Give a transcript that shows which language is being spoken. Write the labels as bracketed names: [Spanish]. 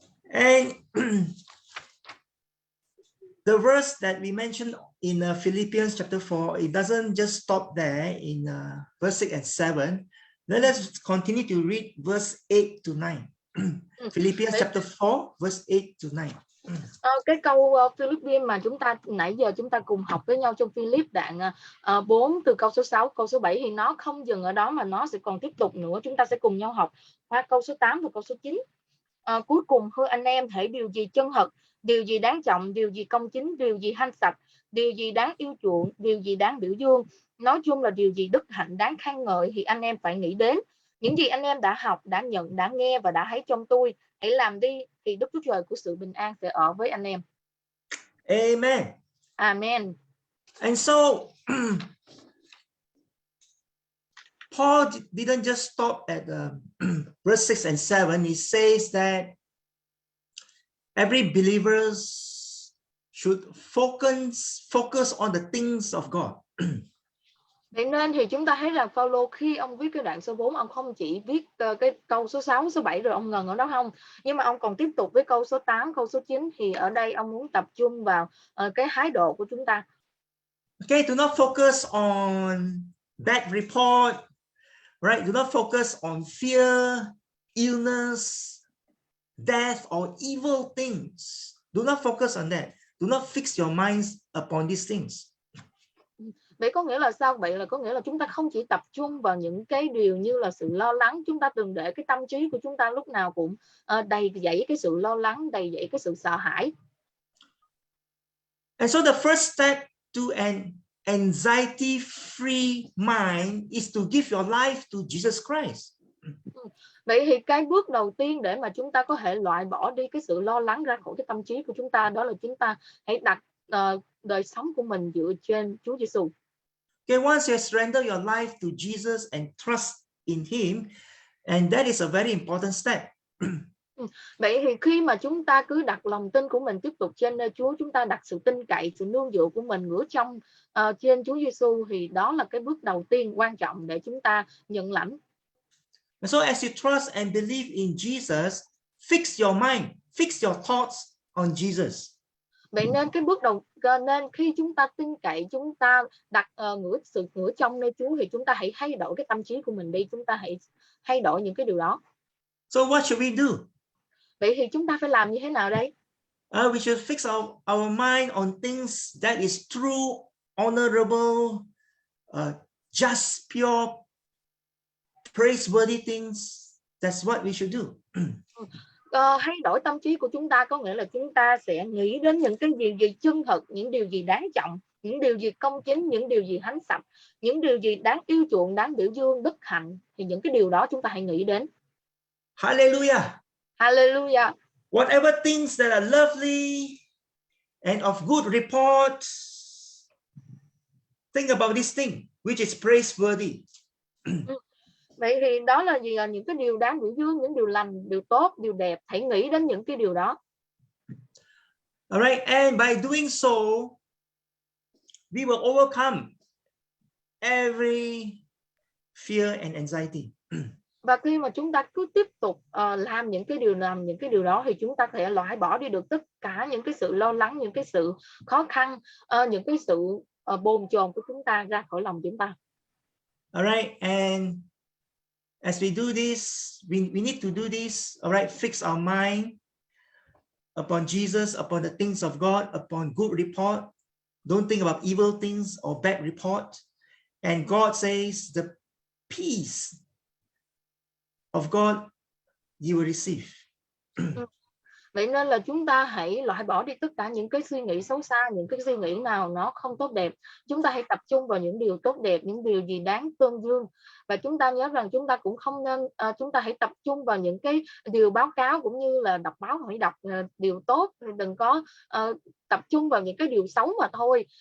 [English] And the verse that we mentioned in Philippians chapter 4, it doesn't just stop there in verse 6 and 7. Then let's continue to read verse 8 to 9. Philippians chapter 4, verse 8 to 9. [Vietnamese] Cái câu Philippians mà nãy giờ chúng ta cùng học với nhau trong Philip đoạn 4 từ câu số 6 câu số 7 thì nó không dừng ở đó mà nó sẽ còn tiếp tục nữa. Chúng ta sẽ cùng nhau học qua câu số 8 và câu số 9. Cuối cùng thưa anh em, hễ điều gì chân thật, điều gì đáng trọng, điều gì công chính, điều gì hanh sạch, điều gì đáng yêu chuộng, điều gì đáng biểu dương, nói chung là điều gì đức hạnh đáng khen ngợi thì anh em phải nghĩ đến. Những gì anh em đã học, đã nhận, đã nghe và đã thấy trong tôi, hãy làm đi, thì Đức Chúa Trời của sự bình an sẽ ở với anh em. [English] Amen. Amen. And so Paul didn't just stop at verse 6 and 7. He says that every believer should focus on the things of God. [Vietnamese] Vậy nên thì chúng ta thấy rằng Phaolô khi ông viết cái đoạn số 4, ông không chỉ viết cái câu số 6, số 7 rồi ông ngừng ở đó không. Nhưng mà ông còn tiếp tục với câu số 8, câu số 9. Thì ở đây ông muốn tập trung vào cái thái độ của chúng ta. [English] Okay, do not focus on bad report, right? Do not focus on fear, illness, death, or evil things. Do not focus on that. Do not fix your minds upon these things. [Vietnamese] Vậy có nghĩa là sao? Vậy là có nghĩa là chúng ta không chỉ tập trung vào những cái điều như là sự lo lắng. Chúng ta đừng để cái tâm trí của chúng ta lúc nào cũng đầy dẫy cái sự lo lắng, đầy dẫy cái sự sợ hãi. [English] And so the first step to an anxiety-free mind is to give your life to Jesus Christ. [Vietnamese] Vậy thì cái bước đầu tiên để mà chúng ta có thể loại bỏ đi cái sự lo lắng ra khỏi cái tâm trí của chúng ta, đó là chúng ta hãy đặt đời sống của mình dựa trên Chúa Giêsu. [English] Okay, once you surrender your life to Jesus and trust in Him, and that is a very important step. [Vietnamese] Vậy thì khi mà chúng ta cứ đặt lòng tin của mình tiếp tục trên nơi Chúa, chúng ta đặt sự tin cậy, sự nương dựa của mình ngửa trong trên Chúa Giêsu, thì đó là cái bước đầu tiên quan trọng để chúng ta nhận lãnh. [English] And so as you trust and believe in Jesus, fix your mind, fix your thoughts on Jesus. [Vietnamese] Vậy nên cái bước đầu nên khi chúng ta tin cậy, chúng ta đặt ngửa trong nơi Chúa, thì chúng ta hãy thay đổi cái tâm trí của mình đi, chúng ta hãy thay đổi những cái điều đó. [English] So what should we do? [Vietnamese] Vậy thì chúng ta phải làm như thế nào đây? [English] We should fix our mind on things that is true, honorable, just, pure, praiseworthy things. That's what we should do. [Vietnamese] Thay đổi tâm trí của chúng ta có nghĩa là chúng ta sẽ nghĩ đến những cái điều gì chân thật, những điều gì đáng trọng, những điều gì công chính, những điều gì thánh sạch, những điều gì đáng yêu chuộng, đáng biểu dương, đức hạnh, thì những cái điều đó chúng ta hãy nghĩ đến. [English] Hallelujah. Hallelujah. Whatever things that are lovely and of good report, think about this thing which is praiseworthy. [Vietnamese] Vậy thì đó là gì? Là những cái điều đáng biểu dương, những điều lành, điều tốt, điều đẹp. Hãy nghĩ đến những cái điều đó. [English] Alright, and by doing so, we will overcome every fear and anxiety. [Vietnamese] Và khi mà chúng ta cứ tiếp tục làm những cái điều đó, thì chúng ta sẽ loại bỏ đi được tất cả những cái sự lo lắng, những cái sự khó khăn, những cái sự bồn chồn của chúng ta ra khỏi lòng chúng ta. [English] Alright, and as we do this, we need to do this, alright, fix our mind upon Jesus, upon the things of God, upon good report. Don't think about evil things or bad report. And God says the peace of God you will receive. [Vietnamese] Vậy nên là chúng ta hãy loại bỏ đi tất cả những cái suy nghĩ xấu xa, những cái suy nghĩ nào nó không tốt đẹp. Chúng ta hãy tập trung vào những điều tốt đẹp, những điều gì đáng tôn dương. Và chúng ta nhớ rằng chúng ta cũng không nên, chúng ta hãy tập trung vào những cái điều báo cáo, cũng như là đọc báo hãy đọc điều tốt, đừng có tập trung vào những cái điều xấu mà thôi.